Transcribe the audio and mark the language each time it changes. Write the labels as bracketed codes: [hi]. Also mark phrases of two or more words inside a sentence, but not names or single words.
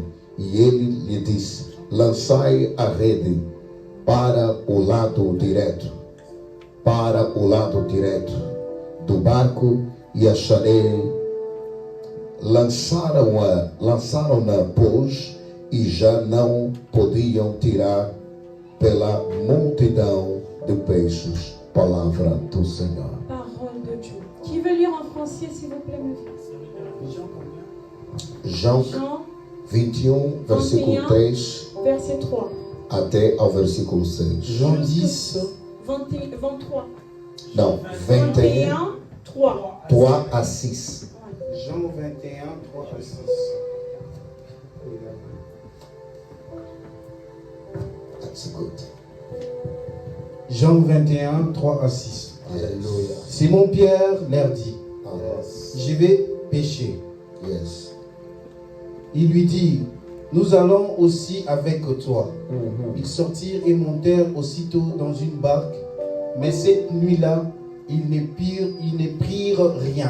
[pt] E ele lhe disse: Lançai a rede para o lado direito do barco e acharei. Lançaram-na, pois, e já não podiam tirar pela multidão de peixes. Palavra do Senhor. [fr] Parole de Dieu. Qui veut lire en français, s'il vous plaît, monsieur? [pt] João [fr] Jean [pt] 21, versículo 3 [fr] verset 3. [pt] até ao versículo 6. [fr] Jean 10, 23. [pt] Não, 21, 21, 3. 3 a 6. [fr] Jean 21, 3 à 6. [en] That's good. [fr] Jean 21, 3 à 6. Alléluia. Simon-Pierre leur dit: je vais pêcher. Yes. Ils lui dirent, nous allons aussi avec toi. Ils sortirent et montèrent aussitôt dans une barque, mais cette nuit-là, ils ne prirent rien.